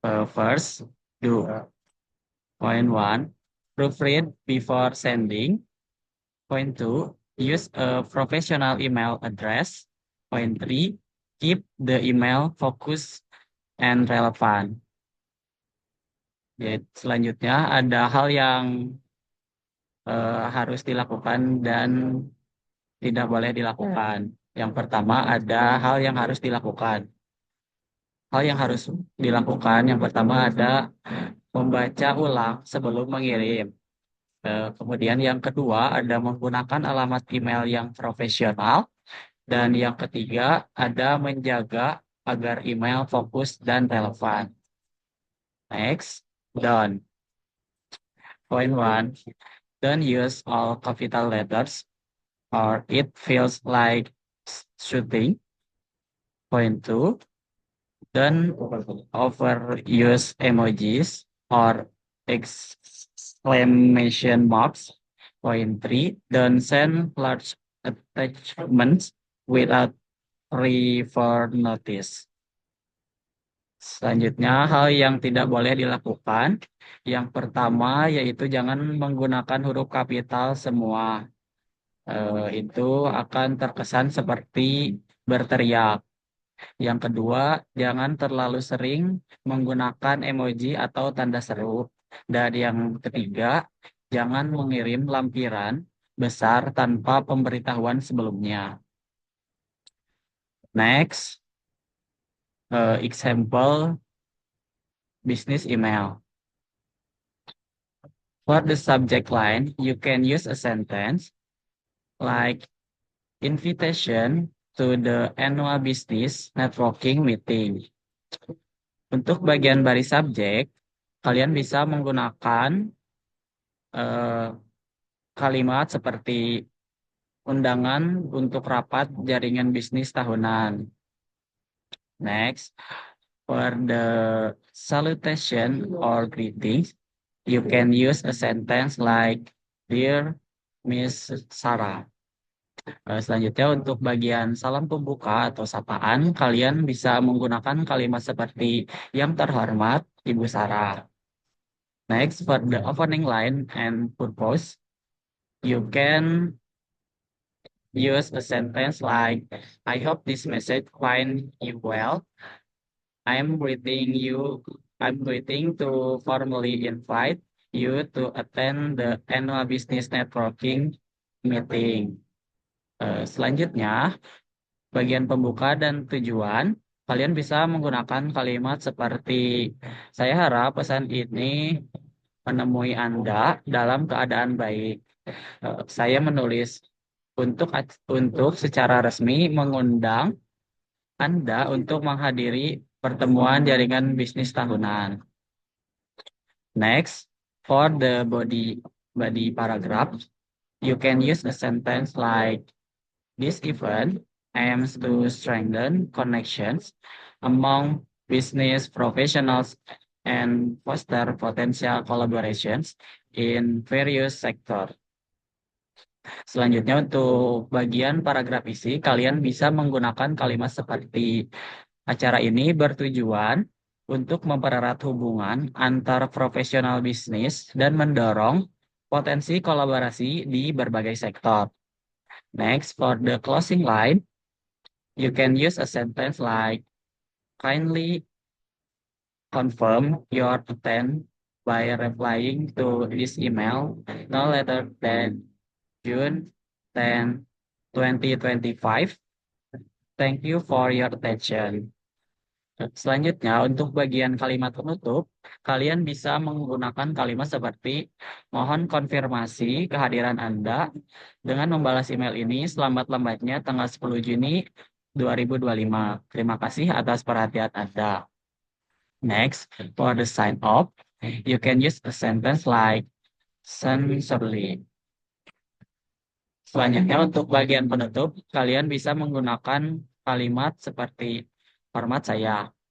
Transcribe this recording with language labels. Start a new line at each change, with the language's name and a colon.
English: First, do. Point 1. Proofread before sending. Point 2, use a professional email address. Point 3, keep the email focused and relevant.
Indonesian: Jadi, selanjutnya ada hal yang harus dilakukan dan tidak boleh dilakukan. Yang pertama ada hal yang harus dilakukan. Hal yang harus dilakukan yang pertama ada membaca ulang sebelum mengirim. Kemudian yang kedua ada menggunakan alamat email yang profesional. Dan yang ketiga ada menjaga agar email fokus dan relevan.
English: Next, done. Point 1, don't use all capital letters or it feels like shooting. Point 2, don't overuse emojis or exclamation marks. Point 3, don't send large attachments without prior notice.
Indonesian: Selanjutnya, hal yang tidak boleh dilakukan. Yang pertama yaitu jangan menggunakan huruf kapital semua. Itu akan terkesan seperti berteriak. Yang kedua, jangan terlalu sering menggunakan emoji atau tanda seru. Dan yang ketiga, jangan mengirim lampiran besar tanpa pemberitahuan sebelumnya.
English: Next, example business email. For the subject line, you can use a sentence like invitation to the annual business networking meeting.
Indonesian: Untuk bagian baris subjek, kalian bisa menggunakan kalimat seperti undangan untuk rapat jaringan bisnis tahunan.
English: Next, for the salutation or greetings, you can use a sentence like, Dear Miss Sarah.
Indonesian: Selanjutnya untuk bagian salam pembuka atau sapaan, kalian bisa menggunakan kalimat seperti yang terhormat Ibu Sarah.
English: Next, for the opening line and purpose, you can use a sentence like, I hope this message finds you well. I'm waiting to formally invite you to attend the annual business networking meeting.
Indonesian: Selanjutnya, bagian pembuka dan tujuan, kalian bisa menggunakan kalimat seperti, saya harap pesan ini menemui Anda dalam keadaan baik. Saya menulis untuk secara resmi mengundang Anda untuk menghadiri pertemuan jaringan bisnis tahunan.
English: Next, for the body paragraph, you can use a sentence like, this event aims to strengthen connections among business professionals and foster potential collaborations in various sectors.
Indonesian: Selanjutnya untuk bagian paragraf isi, kalian bisa menggunakan kalimat seperti acara ini bertujuan untuk mempererat hubungan antar profesional bisnis dan mendorong potensi kolaborasi di berbagai sektor.
English: Next, for the closing line, you can use a sentence like, kindly confirm your intent by replying to this email no later than June 10, 2025. Thank you for your attention.
Indonesian: Selanjutnya, untuk bagian kalimat penutup, kalian bisa menggunakan kalimat seperti, mohon konfirmasi kehadiran Anda dengan membalas email ini selambat-lambatnya tanggal 10 Juni 2025. Terima kasih atas perhatian Anda.
English: Next, for the sign off, you can use a sentence like, sincerely.
Indonesian: Selanjutnya untuk bagian penutup, kalian bisa menggunakan kalimat seperti hormat saya.